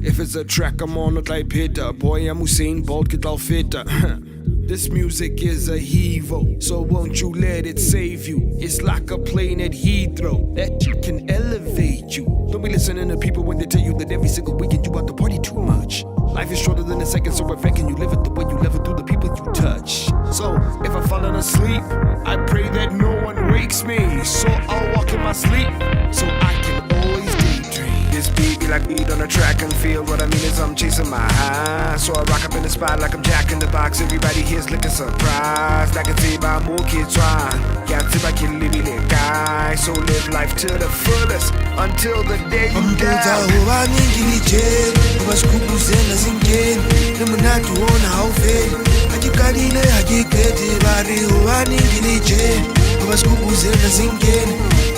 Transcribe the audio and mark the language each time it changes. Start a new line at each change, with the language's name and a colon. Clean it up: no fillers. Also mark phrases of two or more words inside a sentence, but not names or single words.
English: If it's a track I'm on it like Peter. Boy I'm Usain Bolt
Southern Sotho: ke tla feta.
English: This music is a hevo, so won't you let it save you? It's like a plane at Heathrow that you can elevate you. Don't be listening to people when they tell you that every single weekend you out to party too much. Life is shorter than a second, so if can you live it the way you live it through the people you touch. So if I've fallen asleep, I pray that no one wakes me. So I'll walk in my sleep, so I can always daydream. This beat be like weed on a track and field. What I mean is I'm chasing my high, so I rock up in the spot like I'm Jack in the Box. Everybody here's looking surprised. I can see my more kids try. Can't see my kid living it guy. So live life to the fullest until the day you die.
Southern Sotho: Hoba Skupu sena nkene. Monate ona ha o fele. Qalile qete bare hobaneng hoba Skupu sena nkene.